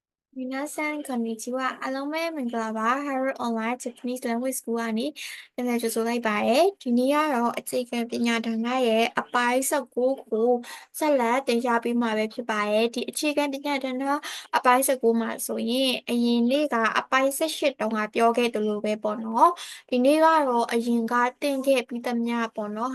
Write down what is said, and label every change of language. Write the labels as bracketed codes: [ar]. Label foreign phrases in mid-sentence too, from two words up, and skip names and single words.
[ja] 皆さん、こんにちは。 [my] အားလုံးပဲမင်္ဂလာပါ Harvard Online Japanese Language School ကနေပြန်လည်ကြိုဆိုလိုက်ပါတယ်။ဒီနေ့ကတော့အခြေခံပညာဌာနရဲ့အပိုင်း19ကိုဆက်လက်တင်ပြပေးမှာပဲဖြစ်ပါတယ်။ဒီအခြေခံပညာဌာနအပိုင်း19မှာဆိုရင်အရင်နေ့ကအပိုင်း18တုန်းကပြောခဲ့သလိုပဲပေါ့နော်။ဒီနေ့ကတော့အရင်ကသင်ခဲ့ပြီးသမျှပေါ့နော်